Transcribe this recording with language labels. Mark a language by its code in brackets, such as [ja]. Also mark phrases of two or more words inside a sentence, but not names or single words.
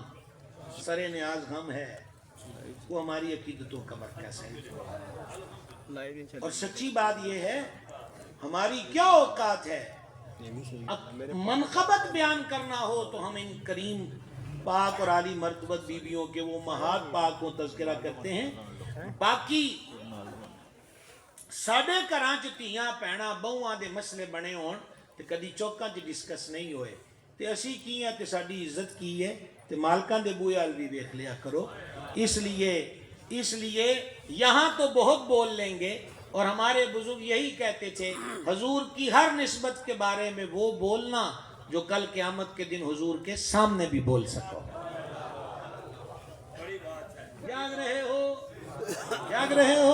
[ur] سر نیاز ہم ہے، وہ ہماری عقیدتوں کا مرکز ہے. اور سچی بات یہ ہے، ہماری کیا اوقات ہے. منقبت بیان کرنا ہو تو ہم ان کریم پاک اور عالی مرتبت بیویوں کے وہ مہات پاک کو تذکرہ کرتے ہیں. [pa] باقی ساڈے گھراں چ دھیاں بھੈਣਾں بہواں دے مسئلے بنے ہون تے کدی چوکاں چ ڈسکس نہیں ہوئے تے اسی کی ہیں تے ساڈی عزت کی ہے تے مالکاں دے بوئے وال بھی ویکھ لیا کرو. [ur] اس لیے یہاں تو بہت بول لیں گے اور ہمارے بزرگ یہی کہتے تھے، حضور کی ہر نسبت کے بارے میں وہ بولنا جو کل قیامت کے دن حضور کے سامنے بھی بول سکو. جاگ رہے ہو؟